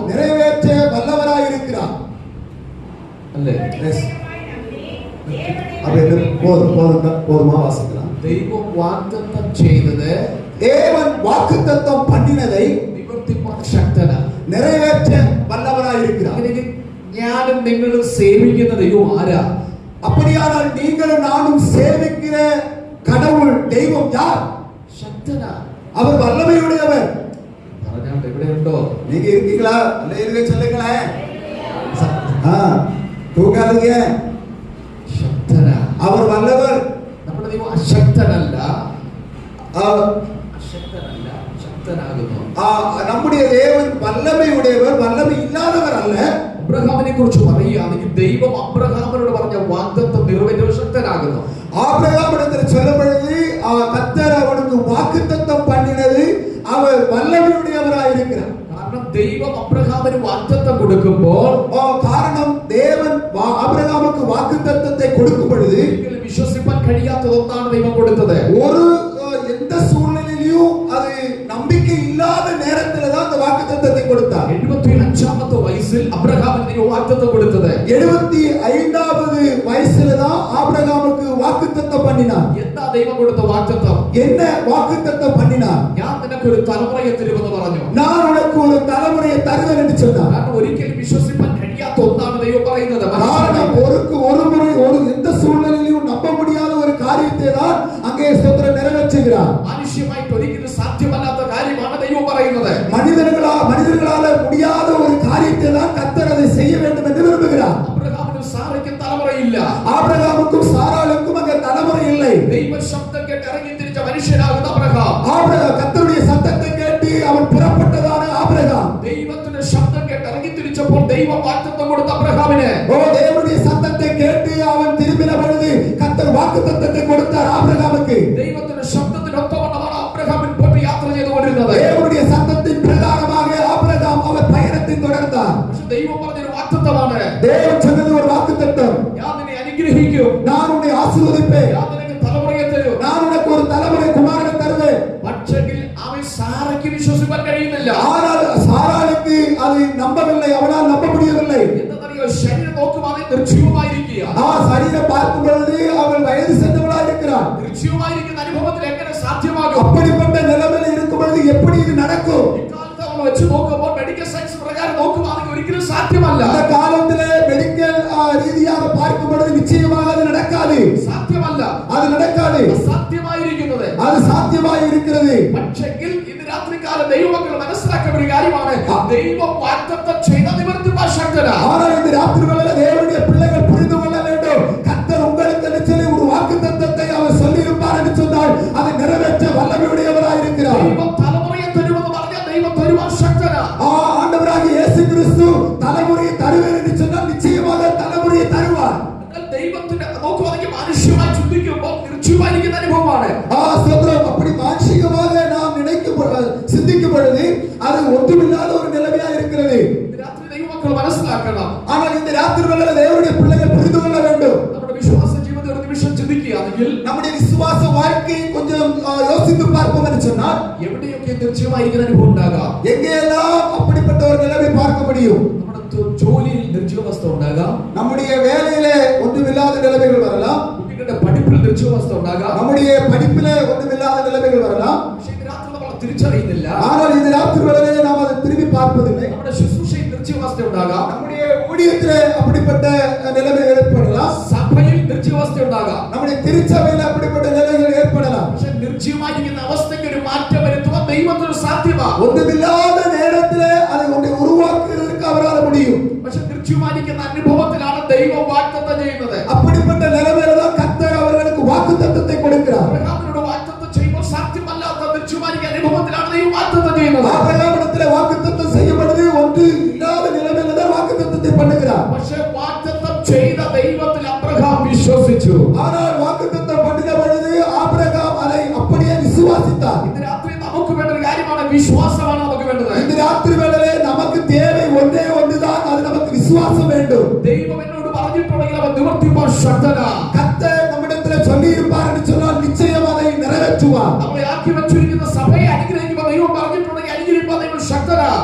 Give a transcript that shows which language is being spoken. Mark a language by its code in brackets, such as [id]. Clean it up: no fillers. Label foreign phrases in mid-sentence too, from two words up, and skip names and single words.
[ta] நிறைவேற்ற வல்லவராய் இருக்கிறார். அல்ல, போதுமா வாசிக்கலாம். தெய்வம் வாக்குத்தத்தம் செய்தது, தேவன் வாக்குத்தத்தம் பண்ணினதை [ml] നിവർത്തിപ്പാൻ ശക്തനാ, [ta] நிறைவேற்ற வல்லவராய் இருக்கிறார். [ml] ഞാനും നിങ്ങളും സേവിക്കുന്ന ദൈവം ആരാ? [ta] அப்படியானால் நீங்களும் நானும் சேவிக்கிற கடவுள் தெய்வம் யார்? சக்தனா, அவர் வல்லமையுடையவர். [ml] പറഞ്ഞാൽ ഇവിടെ ഉണ്ടോ? [ta] நீங்க இருக்கீங்களா? அல்லேலூயா சொல்லுங்களேன். தூங்காதீங்க. சக்தனா, அவர் வல்லவர். [ml] നമ്മുടെ ദൈവം അശക്തനല്ല, [ta] அசக்தனல்ல, [ml] ശക്തനാകുന്നു. [ta] நம்முடைய தேவன் வல்லமையுடையவர், வல்லமை இல்லாதவர் அல்ல. [ml] അബ്രഹാമിനെ കുറിച്ച് പറയുകയാണെങ്കിൽ ദൈവം അബ്രഹാമിനോട് പറഞ്ഞ വാഗ്ദത്തം നിറവേറ്റാൻ ശക്തനാകുന്നു. [ta] ஆபிரகாமிடத்தில் சொல்லும் பொழுது கர்த்தர் அவனுக்கு வாக்குத்தத்தம் பண்ணினது அவர் வல்லமையுடையவராய் இருக்கிறார். [ml] കാരണം ദൈവം അബ്രഹാമിന് വാഗ്ദത്തം കൊടുക്കുമ്പോൾ, [ta] காரணம் தேவன் ஆபிரகாமுக்கு வாக்குத்தத்தத்தை கொடுக்கும் பொழுது [ml] വിശ്വസിപ്പാൻ കഴിയാത്തത് ഒന്നാണ് ദൈവം കൊടുത്തത്. [ta] ஒரு எந்த சூழ்நிலையிலும் அது நம்பிக்கை இல்லாத நேரத்தில் தான் அந்த வாக்குத்தத்தத்தை கொடுத்தார். [ml] 75ാമത്തെ വയസ്സിൽ അബ്രഹാമിന് ദൈവം വാഗ്ദത്തം കൊടുത്തത്. [ta] 75வது வயசுல தான் ஆபிரகாமுக்கு வாக்குத்தத்தம் பண்ணினார். [ml] എന്താ ദൈവം കൊടുത്ത വാഗ്ദത്തം? [ta] என்ன வாக்குத்தத்தம் பண்ணினார்? [ml] ഞാൻ നിനക്കൊരു തലമുറയെ തരുമെന്ന് പറഞ്ഞു. [ta] நான் உனக்கு ஒரு தலைமுறையை தருவேன் என்று சொன்னார். [ml] കാരണം ഒരിക്കലും വിശ്വസിപ്പാൻ കഴിയാത്ത ഒന്നാണ് ദൈവം പറയുന്നത്. [ta] காரணம் ஒரு முறை எந்த சூழ்நிலையிலும் நம்ப முடியாத ஒரு காரியத்தை தான் அங்கே ஸ்தோத்திரம் நிறைவேற்றுகிறார். [ml] മനുഷ്യമായിട്ട് ഒരിക്കലും സാധ്യമല്ലാത്ത കാര്യമാണ് ദൈവം പറയുന്നത്. [ta] மனிதர்களால முடியாத ஒரு காரியத்தை தான் கர்த்தர் அதை செய்ய வேண்டும் என்று விரும்புகிறார். [ml] അബ്രഹാമിനും സാറയ്ക്കും തലമുറയില്ല. [ta] ஆபிரகாமுக்கும் சாராளுக்கும் அங்கே தலைமுறை இல்லை. [ml] ദൈവ ശബ്ദം കേട്ട് ഇറങ്ങി തിരിച്ച മനുഷ്യനാകുന്ന അബ്രഹാം, [ta] கர்த்தருடைய சத்தத்தை கேட்டு அவன் புறப்பட்டதான ஆபிரகாம், [ml] ദൈവത്തിന്റെ ശബ്ദം കേട്ട് ഇറങ്ങി തിരിച്ചപ്പോൾ ദൈവം വാഗ്ദത്തം കൊടുത്ത അബ്രഹാമിന്, [ta] தேவனுடைய சத்தத்தை கேட்டு அவன் திரும்பின பொழுது கர்த்தர் வாக்குத்தத்தத்தை கொடுத்தார் ஆபிரகாமுக்கு. [ml] ദൈവത്തിന്റെ ശബ്ദത്തിനൊത്തവണ്ണമാണ് അബ്രഹാം മുൻപോട്ട് യാത്ര ചെയ്തുകൊണ്ടിരുന്നത്. [ta] தேவனுடைய சத்தத்தின் பிரகாரமாக ஆபிரகாம் அவர் பயணத்தை தொடர்ந்தார். [ml] പക്ഷെ ദൈവം പറഞ്ഞൊരു വാഗ്ദത്തമാണ്, [ta] தேவன் சொன்னது ஒரு வாக்குத்தத்தம். [ml] ഞാൻ നിന്നെ അനുഗ്രഹിക്കും, [ta] நான் உன்னை ஆசீர்வதிப்பேன், [ml] ഞാൻ നിനക്ക് തലമുറയെ തരും, [ta] நான் உனக்கு ஒரு தலைமுறை குமாரனை தருவேன். [ml] പക്ഷെങ്കിൽ അവൻ സാറയ്ക്ക് വിശ്വസിക്കാൻ കഴിയുന്നില്ല. [ta] ஆனால் சாராளுக்கு அது நம்பவில்லை, அவனால் நம்ப முடியவில்லை. [ml] എന്തെന്നറിയോ? ശരീരം നോക്കുവാതെ നിർജീവമായിരിക്കുക. [ta] சரீரம் பார்க்கும் பொழுது அவள் வயது சென்றவளாக இருக்கிறார். [ml] നിർജീവമായിരിക്കുന്ന അനുഭവത്തിൽ എങ്ങനെ സാധ്യമാകും? [ta] அப்படிப்பட்ட நிலைமையில் இருக்கும் பொழுது எப்படி இது நடக்கும்? [ml] ഇക്കാലത്ത് അവൾ വെച്ച് നോക്കുമ്പോൾ മെഡിക്കൽ സയൻസ് പ്രകാരം നോക്കുവാണെങ്കിൽ ഒരിക്കലും സാധ്യമല്ല. [ta] அந்த காலத்திலே மெடிக்கல் ரீதியாக பார்க்கும் பொழுது நிச்சயமாக அது நடக்காது. [ml] സാധ്യമല്ല, [ta] அது நடக்காது. [ml] സാധ്യമായിരിക്കുന്നത് [ta] அது சாத்தியமாக இருக்கிறது. [ml] പക്ഷെങ്കിൽ ഇന്ന് രാത്രികാല ദൈവമക്കൾ മനസ്സിലാക്കേണ്ട ഒരു കാര്യമാണ്, ദൈവം വാഗ്ദത്തം ചെയ്ത നിവർത്തിപ്പാൻ ശക്തനാണ്. [ta] ஆனால் இந்த ராத்திரி வேளையில தேவனுடைய பிள்ளைகள் புரிந்து கொள்ள வேண்டும், கர்த்தர் உங்களுக்கு நிச்சயம் ஒரு வாக்குத்தத்தத்தை அவர் சொல்லி இருப்பார் என்று சொன்னால் அதை நிறைவேற்ற வல்லமையுடையவராய் இருக்கிறார். [ml] ദൈവം തലമുറയെ തരുമെന്ന് പറഞ്ഞാൽ ദൈവം തരുവാൻ ശക്തനാണ്. [ta] ஆண்டவராகிய இயேசு கிறிஸ்து தலைமுறையை தருவேன் என்று சொன்னால் நிச்சயமாக தலைமுறையை தருவார். [ml] ദൈവത്തിന്റെ നോക്കുവാണെങ്കിൽ മനുഷ്യമായി ചിന്തിക്കുമ്പോൾ നിർജീവമായിരിക്കുന്ന അനുഭവമാണ്. [ta] ஸ்தோத்திரம். அப்படி மானுஷிகமாக நாம் சிந்திக்கும் பொழுது அது ஒன்றுமில்லாத ஒரு இருக்கிறது. இந்த ராத்திரி [ml] ദൈവമക്കൾ മനസ്സിലാക്കണം. [ta] ஆனால் இந்த ராத்திரி வேளையில தேவனுடைய பிள்ளைகள் புரிந்து கொள்ள வேண்டும். [ml] നമ്മുടെ വിശ്വാസ ജീവിതം ഒരു നിമിഷം ചിന്തിക്കുകയാണെങ്കിൽ [ta] நம்முடைய விசுவாச வாழ்க்கையை கொஞ்சம் யோசித்து பார்ப்போம் என்று சொன்னால் [ml] എവിടെയൊക്കെ നിർജ്ജീവമായിരിക്കുന്ന അനുഭവം ഉണ്ടാകാം. [ta] எங்கெல்லாம் அப்படிப்பட்ட ஒரு நிலைமை பார்க்க முடியும். [ml] നമ്മുടെ ജോലിയിൽ നിർജ്ജീവാവസ്ഥ ഉണ്ടാകാം. [ta] நம்முடைய வேலையிலே ஒன்றுமில்லாத நிலைமைகள் வரலாம். [ml] കുട്ടികളുടെ പഠിപ്പിൽ നിർജ്ജീവാവസ്ഥ ഉണ്ടാകാം. [ta] நம்முடைய படிப்பிலே ஒன்றுமில்லாத நிலைமைகள் வரலாம். [ml] പക്ഷേ ഈ രാത്രി നമ്മൾ തിരിച്ചറിയുന്നില്ല. [ta] ஆனால் இந்த ராத்திரி வேளையிலே நாம் அதை திரும்பி பார்ப்பதில்லை. [ml] നമ്മുടെ ശുശ്രൂഷയിൽ നിർജ്ജീവാവസ്ഥ ഉണ്ടാകാം. [ta] நம்முடைய ஊழியத்திலே அப்படிப்பட்ட நிலைமை ஏற்படலாம். [ml] സഭയിൽ നിർജ്ജീവാവസ്ഥ ഉണ്ടാകാം. [ta] நம்முடைய திருச்சபையில் அப்படிப்பட்ட நிலைகள் ஏற்படலாம். [ml] പക്ഷേ നിർജ്ജീവമായിരിക്കുന്ന അവസ്ഥയ്ക്ക് ഒരു മാറ്റം വരുത്തുവാൻ ദൈവത്തിന് സാധ്യമാണ്. [ta] ஒன்றுமில்லாத நேரத்திலே அதை ஒன்றை உருவாக்குவதற்கு அவரால் முடியும். [ml] പക്ഷേ നിർജ്ജീവമായിരിക്കുന്ന അനുഭവത്തിലാണ് ദൈവം വാഗ്ദത്തം ചെയ്യുന്നത്. [ta] அப்படிப்பட்ட நிலைமையில தான் கர்த்தர் அவர்களுக்கு வாக்குத்தத்தத்தை கொடுக்கிறார். [ml] അബ്രഹാമിനോട് വാഗ്ദത്തം ചെയ്യുമ്പോൾ സാധ്യമല്ലാത്ത നിർജ്ജീവമായിരിക്കുന്ന അനുഭവത്തിലാണ് ദൈവം വാഗ്ദത്തം ചെയ്യുന്നത്. [ta] ஆபிரகாமிடத்திலே வாக்குத்தத்தம் செய்யப்படுது. ஒன்று இல்லாத நிலைமையில தான் வாக்குத்தத்தத்தை பண்ணுகிறார். [ml] പക്ഷേ വാഗ്ദത്തം ചെയ്ത ദൈവത്തിൽ അബ്രഹാം വിശ്വസിച്ചു. [ta] ஆனால் வாக்குத்தத்தம் பண்ணின பொழுது ஆபிரகாம் அதை அப்படியே விசுவாசித்தார். [ml] ഇന്ന് രാത്രി നമുക്ക് വേണ്ട ഒരു കാര്യമാണ് വിശ്വാസമാണ് നമുക്ക് വേണ്ടത്. [ta] இந்த ராத்திரி வேளையிலே நமக்கு தேவை ஒன்றே ஒன்றுதான். அது நமக்கு விசுவாசம் வேண்டும். [ml] ദൈവം എന്നോട് പറഞ്ഞിട്ടുണ്ടെങ്കിൽ അവൻ നിവർത്തിപ്പാൻ ശക്തനാണ്. [ta] கர்த்தர் நம்மிடத்திலே சொல்லி இருப்பார் என்று சொன்னால் நிச்சயம் அதை நிறைவேற்றுவார். [ml] നമ്മളെ ആക്കി വെച്ചിരിക്കുന്ന സഭയെ അനുഗ്രഹിക്കുമ്പോൾ ദൈവം പറഞ്ഞിട്ടുണ്ടെങ്കിൽ അനുഗ്രഹിപ്പാൻ ദൈവം ശക്തനാണ്.